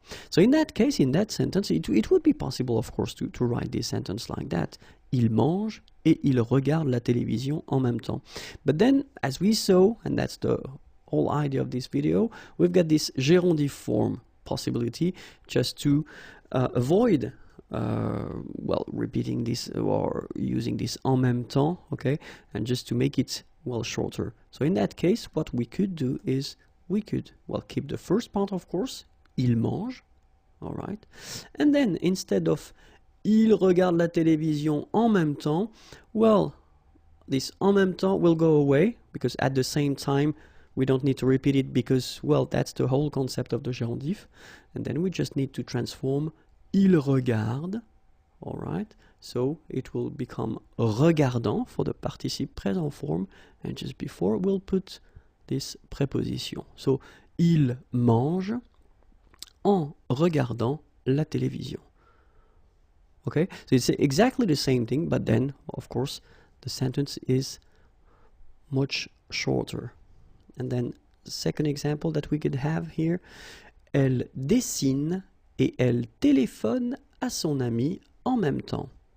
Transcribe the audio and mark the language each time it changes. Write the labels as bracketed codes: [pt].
[en] So in that case, in that sentence, it would be possible, of course, to write this sentence like that. [fr] Il mange et il regarde la télévision en même temps. [en] But then, as we saw, and that's the whole idea of this video, we've got this gerundif form possibility just to avoid well, repeating this or using this [fr] en même temps, [en] okay, and just to make it, well, shorter. So in that case, what we could do is we could, well, keep the first part, of course, [fr] il mange, [en] all right, and then instead of [fr] il regarde la télévision en même temps, [en] well, this [fr] en même temps [en] will go away because at the same time we don't need to repeat it because, well, that's the whole concept of the gerundif. And then we just need to transform [fr] il regarde, [en] all right? So it will become regardant for the participe présent form. And just before, we'll put this preposition. [fr] So, il mange en regardant la télévision. [en] Okay? So it's exactly the same thing, but then, of course, the sentence is much shorter. And then the second example that we could have here, [fr] elle dessine et elle téléphone à son ami en même temps.